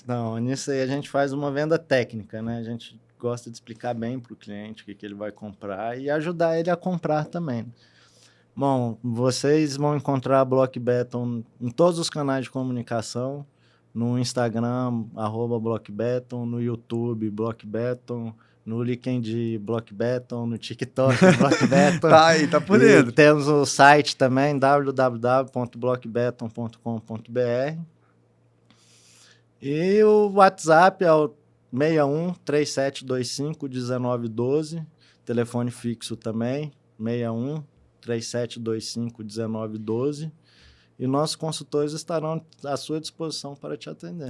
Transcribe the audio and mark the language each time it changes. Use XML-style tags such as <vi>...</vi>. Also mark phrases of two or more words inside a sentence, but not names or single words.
<pt>Não, nisso aí a gente faz uma venda técnica, né? A gente gosta de explicar bem para o cliente o que ele vai comprar e ajudar ele a comprar também. Bom, vocês vão encontrar a Block Beton em todos os canais de comunicação, no Instagram, @BlockBeton, no YouTube, Block Beton, no LinkedIn, Block Beton, no TikTok, Block Beton. Tá aí, tá por dentro. Temos o site também, www.blockbeton.com.br. E o WhatsApp é o 61 3725 1912, telefone fixo também, 61 3725 1912, e nossos consultores estarão à sua disposição para te atender.</pt>